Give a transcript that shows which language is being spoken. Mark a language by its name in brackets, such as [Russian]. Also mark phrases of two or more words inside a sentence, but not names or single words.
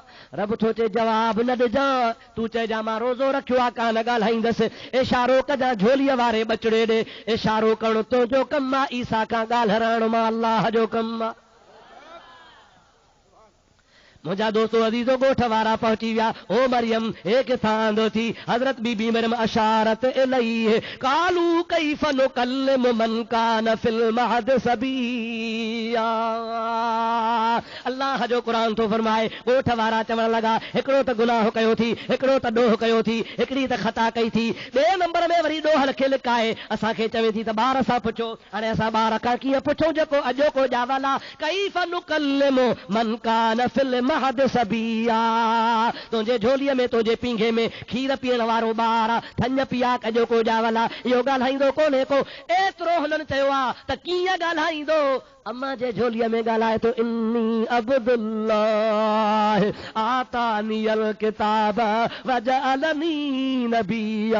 [Sindhi] रब थो चए जवाब न ॾिजां, तूं चइजां मां रोज़ो रखियो आहे, कान ॻाल्हाईंदसि। इशारो कजां झोलीअ वारे बचड़े ॾे, इशारो करणु तुंहिंजो कमु आहे, ईसा खां ॻाल्हाइणु मां अल्लाह जो कमु आहे। मुंहिंजा दोस्तो अज़ीज़ो ॻोठ वारा पहुची विया। ओ मरियम हे किथां आंदो थी? [Arabic] حضرت بيبي مريم أشارت إليه قالوا كيف نكلم من كان في المهد صبيا. [Sindhi] अल्लाह जो क़ुरान थो फरमाए, ॻोठ वारा चवण लॻा हिकिड़ो त गुनाह कयो थी, हिकिड़ो त ॾोह कयो थी, हिकिड़ी त ख़ता कई थी, ॿिए नंबर में वरी ॾोहल खे लिकाए असांखे चवे थी त ॿार सां पुछो। हाणे असां ॿार खां कीअं पुछूं जेको अॼोको ॼावल आहे? [Arabic] كيف نكلم من كان في المهد صبيا, [Sindhi] तुंहिंजे झोलीअ में तुंहिंजे पींघे में खीर पीअण वारो ॿार आहे, थञ पिया कजो को ॼावल आहे, इहो ॻाल्हाईंदो कोन्हे को। एतिरो हुननि चयो आहे त कीअं ॻाल्हाईंदो? अम्मा जे झोलीअ में ॻाल्हाए थो, [Arabic] إني عبد الله آتاني الكتاب وجعلني نبيا.